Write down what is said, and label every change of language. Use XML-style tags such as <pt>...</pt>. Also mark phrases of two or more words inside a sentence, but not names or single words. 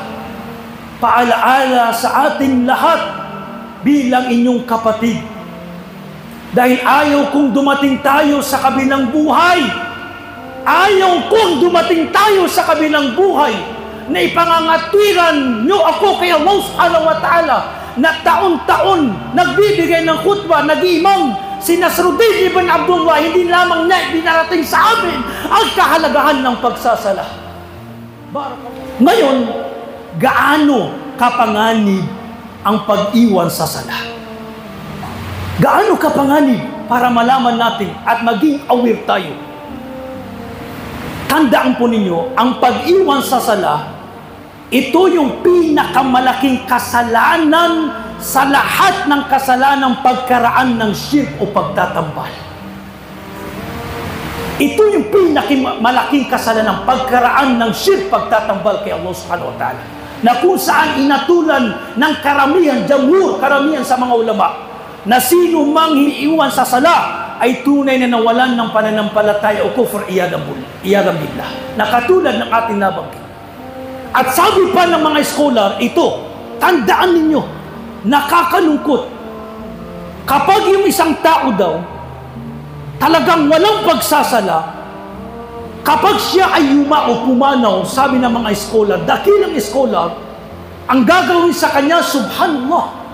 <tl>Paalaala sa ating lahat bilang inyong kapatid. Dahil ayaw kong dumating tayo sa kabilang buhay. Ayaw kong dumating tayo sa kabilang buhay na ipangangatwiran nyo ako kay Allah</tl> <ar>subhanahu wa ta'ala</ar> <tl>na taon-taon nagbibigay ng khutbah, nag-imam si Nasruddin ibn Abdullah, hindi lamang niya dinarating sa amin ang kahalagahan ng pagsasala. Ngayon, gaano kapanganib ang pag-iwan sa sala? Gaano kapanganib para malaman natin at maging aware tayo? Tandaan po ninyo, ang pag-iwan sa sala, ito yung pinakamalaking kasalanan sa lahat ng kasalanang pagkaraan ng shirk o pagtatambal. Ito yung pinakamalaking kasalanan, pagkaraan ng shirk, pagtatambal kay Allah</tl> <ar>subhanahu wa ta'ala,</ar> <tl>na kung saan inatulan ng karamihan, karamihan sa mga ulama, na sino mang hiniiwan sa sala ay tunay na nawalan ng pananampalataya o kufr,</tl> <ar>iyadam billah,</ar> <tl>na katulad ng ating nabanggit. At sabi pa ng mga scholar, ito, tandaan ninyo, nakakalungkot. Kapag yung isang tao daw, talagang walang pagsasala, kapag siya ay yuma o pumanaw, sabi ng mga scholar, dakilang scholar, ang gagawin sa kanya, subhanallah,</tl>